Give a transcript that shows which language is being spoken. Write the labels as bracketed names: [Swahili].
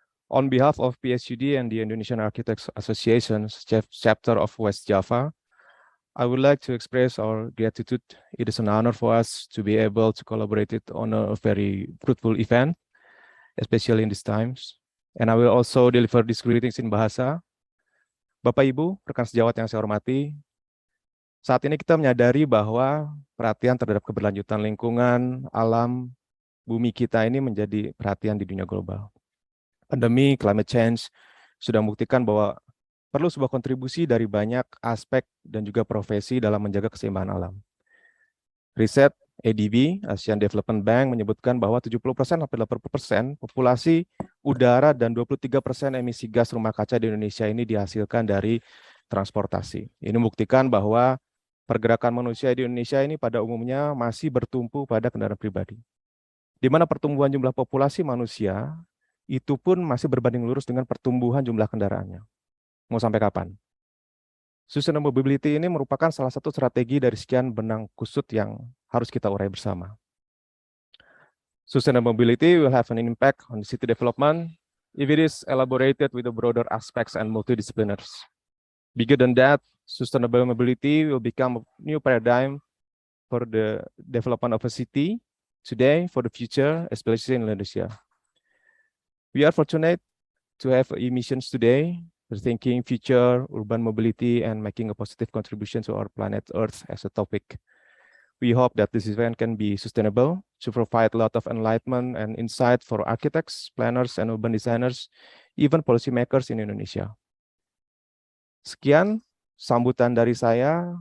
[English] On behalf of PSUD and the Indonesian Architects Association chapter of West Java, I would like to express our gratitude. It is an honor for us to be able to collaborate on a very fruitful event, especially in these times. And I will also deliver these greetings in Bahasa. [Indonesian] Bapak Ibu, rekan sejawat yang saya hormati, saat ini kita menyadari bahwa perhatian terhadap keberlanjutan lingkungan, alam, bumi kita ini menjadi perhatian di dunia global. Pandemi, climate change, sudah membuktikan bahwa perlu sebuah kontribusi dari banyak aspek dan juga profesi dalam menjaga keseimbangan alam. Riset ADB, Asian Development Bank, menyebutkan bahwa 70% sampai 80% populasi udara dan 23% emisi gas rumah kaca di Indonesia ini dihasilkan dari transportasi. Ini membuktikan bahwa pergerakan manusia di Indonesia ini pada umumnya masih bertumpu pada kendaraan pribadi. Di mana pertumbuhan jumlah populasi manusia itu pun masih berbanding lurus dengan pertumbuhan jumlah kendaraannya. Mau sampai kapan? Sustainable mobility ini merupakan salah satu strategi dari sekian benang kusut yang harus kita urai bersama. [English] Sustainable mobility will have an impact on the city development if it is elaborated with the broader aspects and multidisciplinaries. Bigger than that, sustainable mobility will become a new paradigm for the development of a city today, for the future, especially in Indonesia. We are fortunate to have emissions today, rethinking future urban mobility and making a positive contribution to our planet Earth as a topic. We hope that this event can be sustainable to provide a lot of enlightenment and insight for architects, planners, and urban designers, even policymakers in Indonesia. [Indonesian] Sekian sambutan dari saya.